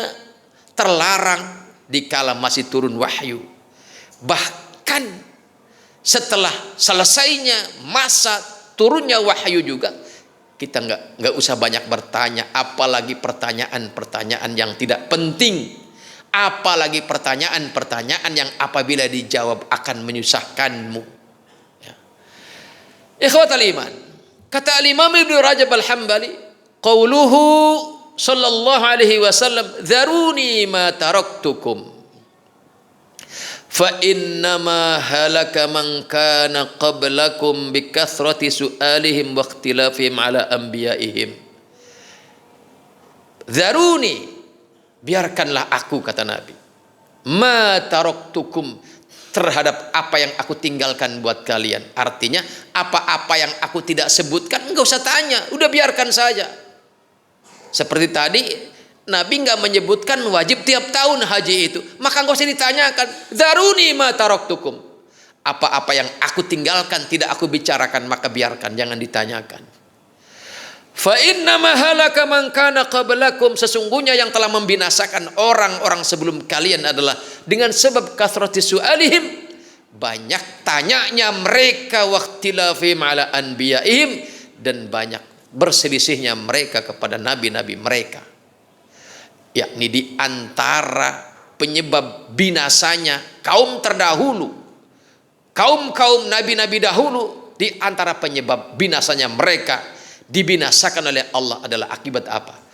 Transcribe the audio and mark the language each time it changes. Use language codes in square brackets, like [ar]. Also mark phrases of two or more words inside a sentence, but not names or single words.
[id] terlarang dikala masih turun wahyu, bahkan setelah selesainya masa turunnya wahyu juga kita nggak usah banyak bertanya, apalagi pertanyaan-pertanyaan yang tidak penting, apalagi pertanyaan-pertanyaan yang apabila dijawab akan menyusahkanmu. [ar] يا إخوة الإيمان قال الإمام ابن رجب الحنبلي قوله صلى الله عليه وسلم ذروني ما تركتكم فإنما هلك من كان قبلكم بكثرة سؤالهم واختلافهم على أنبيائهم." Dzaruni, [id] biarkanlah aku, kata Nabi, [ar] ما تركتكم, [id] terhadap apa yang aku tinggalkan buat kalian. Artinya apa-apa yang aku tidak sebutkan enggak usah tanya, udah biarkan saja. Seperti tadi Nabi enggak menyebutkan wajib tiap tahun haji itu, maka enggak usah ditanyakan. [ar] ذروني ما تركتكم, [id] apa-apa yang aku tinggalkan tidak aku bicarakan, maka biarkan, jangan ditanyakan. [ar] فإنما هلك من كان قبلكم, [id] sesungguhnya yang telah membinasakan orang-orang sebelum kalian adalah dengan sebab [ar] كثرة سؤالهم, [id] banyak tanyanya mereka, [ar] واختلافهم على أنبيائهم, [id] dan banyak berselisihnya mereka kepada nabi-nabi mereka. Yakni di antara penyebab binasanya kaum terdahulu, kaum-kaum nabi-nabi dahulu, di antara penyebab binasanya mereka dibinasakan oleh Allah adalah akibat apa?